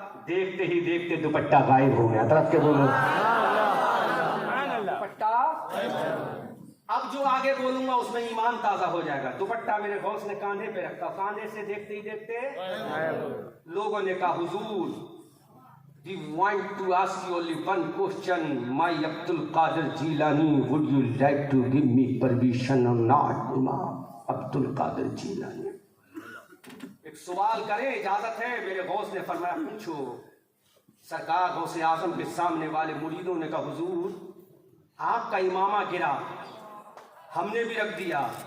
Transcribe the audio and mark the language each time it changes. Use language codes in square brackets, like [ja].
[hi] देखते ही देखते दुपट्टा गायब हो गया। तरफ के बोलो, दुपट्टा। अब जो आगे बोलूंगा उसमें ईमान ताजा हो जाएगा। दुपट्टा मेरे गौस ने कांधे पे रखा। कांधे से देखते ही देखते लोगों ने कहा, हुजूर, [en] we want to ask you only one question. My Abdul Qadir Jilani, would you like to give me permission or not? [hi] Imam Abdul Qadir Jilani, एक सवाल करे, इजाजत है? मेरे गौस ने फरमाया, पूछो। सरकार गौसे आजम के सामने वाले मुरीदों ने कहा, हुजूर, आपका इमामा गिरा, हमने भी रख दिया।